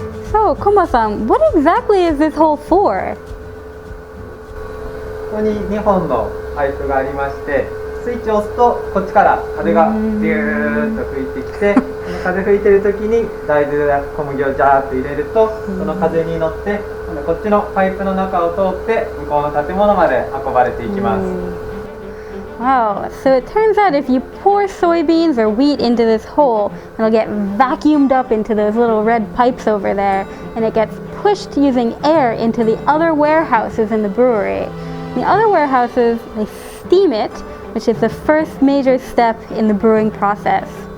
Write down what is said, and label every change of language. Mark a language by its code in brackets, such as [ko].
[en] So, Koma-san, what exactly is this hole for? [ja] ここに2本のパイプがありまして、スイッチを押すとこっちから風がビューッと吹いてきて、その風吹いてる時に大豆や小麦をジャーッと入れると、その風に乗ってこっちのパイプの中を通って向こうの建物まで運ばれていきます。 [en] Wow, so it turns out if you pour soybeans or wheat into this hole, it'll get vacuumed up into those little red pipes over there, and it gets pushed using air into the other warehouses in the brewery. The other warehouses, they steam it, which is the first major step in the brewing process.